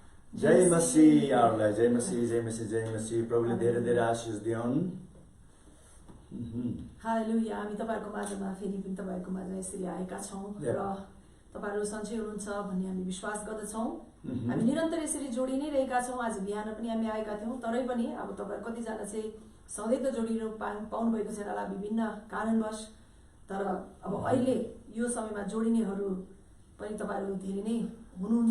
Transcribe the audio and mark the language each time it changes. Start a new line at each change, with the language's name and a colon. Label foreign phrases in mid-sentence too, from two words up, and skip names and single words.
Nepali: जय मसीह यारलाई जय मसीह जय मसीह जय मसीह प्रभुले धेरै धेरै आशीष दिउन्। हालेलुया। हामी तपाईहरुको माझमा फेरि पनि तपाईहरुको माझमा यसरी आएका छौं र तपाईहरु सन्चै हुनुहुन्छ भन्ने हामी विश्वास गर्दछौं। हामी निरन्तर यसरी जोडी नै रहेका छौं। आज बिहान पनि हामी आएका थियौं, तरै पनि अब तपाईहरु कति जना चाहिँ सधैँ त जोडिनु पाउनु भएको छैन होला विभिन्न कारणवश, तर अब अहिले यो समयमा जोडिनेहरु पनि तपाईहरु धेरै नै हुनुहुन्छ।